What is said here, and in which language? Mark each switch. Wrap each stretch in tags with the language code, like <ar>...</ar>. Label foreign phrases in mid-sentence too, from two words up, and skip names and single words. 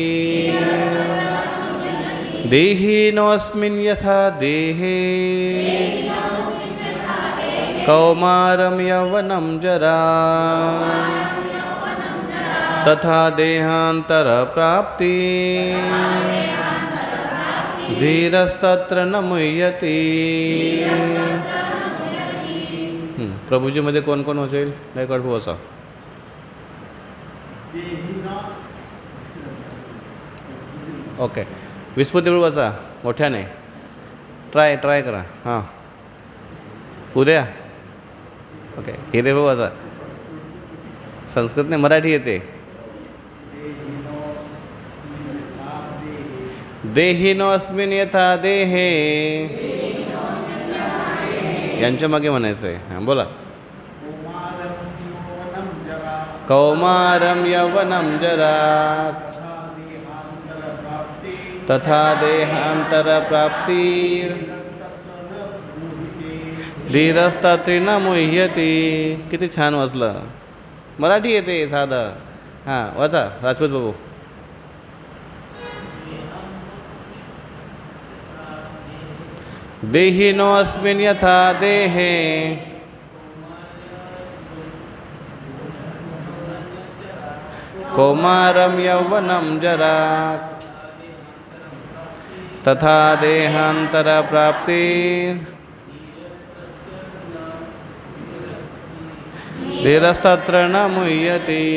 <sa>देहि नोऽस्मिन् यथा देहे कौमारं यौवनं जरा तथा देहांतर प्राप्ति धीरस्तत्र न मुह्यति.</sa> <mr>प्रभुजीमध्ये कोण कोण होईल? नाही कडू असा. ओके, विस्फुट बसा मोठ्याने. ट्राय करा. हां, उद्या. ओके, हिरे बसा. संस्कृत नाही, मराठी येते.</mr> <sa>देहिनोऽस्मिन् यथा देहे,</sa> <mr>यांच्या मागे म्हणायचं आहे. हां बोला.</mr> <sa>कौमारम यौवनं जरा तथा देहांतर प्राप्ति धीरस्तत्र न मुह्यति.</sa> <mr>किती छान वाचलं. मराठी येते साधं. हां वाचा राजपूत बाबू.</mr> <sa>देहिनोऽस्मिन् यथा देहे कौमारं यौवनं जरा तथा देहांतर प्राप्ति धीरस्तत्र न मुह्यति.</sa>